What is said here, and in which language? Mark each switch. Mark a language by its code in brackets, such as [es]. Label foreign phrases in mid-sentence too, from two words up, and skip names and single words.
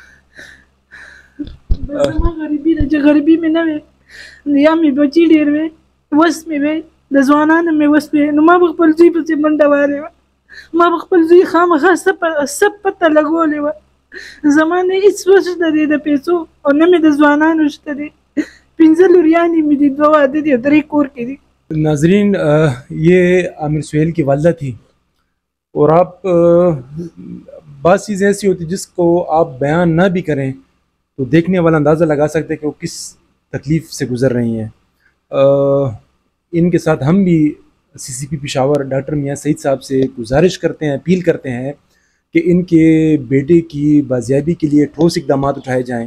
[ps] زما غریبي ده چې غریبي مې نه وې, یا مې بچي ډېر وې, وس مې وې, د ځوانانو مې وس وې, نو ما به خپل زوی پسې منډه وهلې وه. ما به خپل زوی خامخا څه پته لګولې وه. زما نه هېڅ وس نه دی د پیسو, او نه مې د ځوانانو شته دی. 15 لوریانې مې دي, 2 واده دي, 3 کور کې دي. [ur] ناظرین, یہ عامر سہیل کی والدہ تھی, اور آپ بعض چیزیں ایسی ہوتی جس کو آپ بیان نہ بھی کریں تو دیکھنے والا اندازہ لگا سکتے کہ وہ کس تکلیف سے گزر رہی ہیں. ان کے ساتھ ہم بھی CCP پشاور ڈاکٹر میاں سعید صاحب سے گزارش کرتے ہیں, اپیل کرتے ہیں کہ ان کے بیٹے کی بازیابی کے لیے ٹھوس اقدامات اٹھائے جائیں.